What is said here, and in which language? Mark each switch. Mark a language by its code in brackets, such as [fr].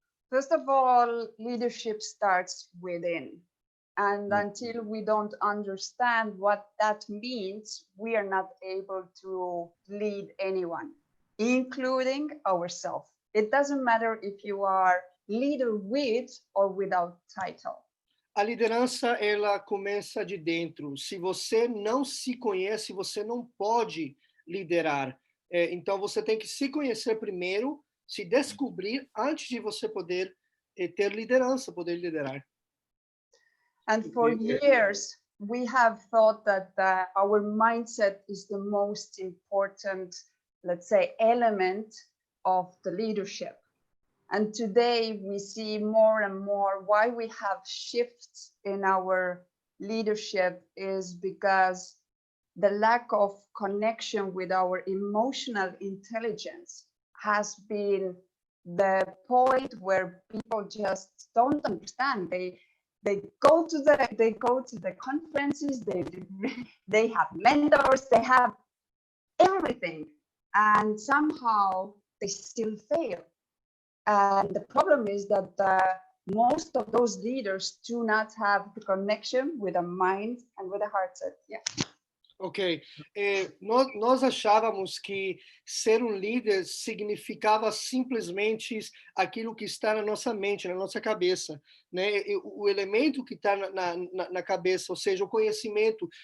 [en] First of all, leadership starts within. And until we don't understand what that means, we are not able to lead anyone, including ourselves. It doesn't matter if you are leader with or without title. [pt] A liderança, ela começa de dentro. Se você não se conhece, você não pode liderar. Então, você tem que se conhecer primeiro, se descobrir antes de você poder ter liderança, poder liderar. [en] And for years, we have thought that our mindset is the most important, let's say, element of the leadership. And today we see more and more why we have shifts in our leadership is because the lack of connection with our emotional intelligence has been the point where people just don't understand. They go to the conferences, they have mentors, they have everything, and somehow they still fail. And the problem is that most of those leaders do not have the connection with a mind and with a heart set. Yeah. Ok. [pt] Nós achávamos que ser um líder significava simplesmente aquilo que está na nossa mente, na nossa cabeça, né? O elemento que está na cabeça, ou seja, o conhecimento.